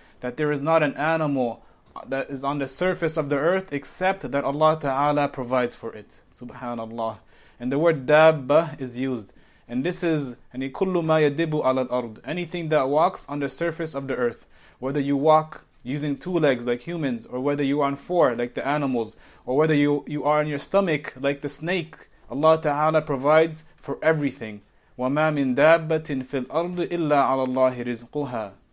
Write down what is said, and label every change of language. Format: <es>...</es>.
<en>That there is not an animal that is on the surface of the earth except that Allah Ta'ala provides for it. Subhanallah. And the word dabba is used. And this is</en> <ar>كُلُّ مَا يَدِبُ عَلَى الْأَرْضِ.</ar> <en>Anything that walks on the surface of the earth. Whether you walk using two legs like humans, or whether you are on four like the animals, or whether you are on your stomach like the snake. Allah Ta'ala provides for everything.</en> <ar>وَمَا مِن دَابَّةٍ فِي الْأَرْضِ إِلَّا عَلَى اللَّهِ رِزْقُهَا.</ar>